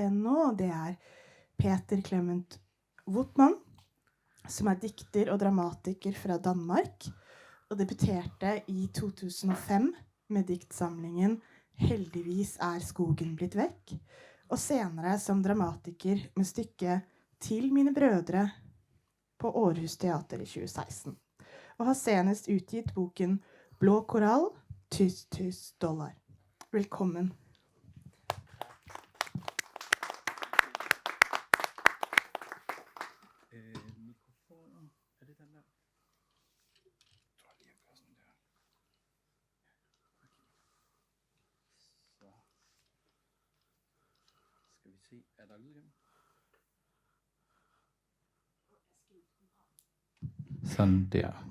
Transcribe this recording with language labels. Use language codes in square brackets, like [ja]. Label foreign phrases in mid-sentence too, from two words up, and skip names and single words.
[no] scenen nå, og det er Peter Clement Wotman, som er dikter og dramatiker fra Danmark, og debuterte i 2005 med diktsamlingen Heldigvis er skogen blitt vekk, og senere som dramatiker med stykket Til mine brødre på Aarhus Teater i 2016, og har senest utgitt boken Blå korall, $1000. Velkommen. [da] Mikrofoner, er det den der? Jeg tror lige, jeg gør sådan der. Så. Skal vi se, er der lyd igennem? Sådan der.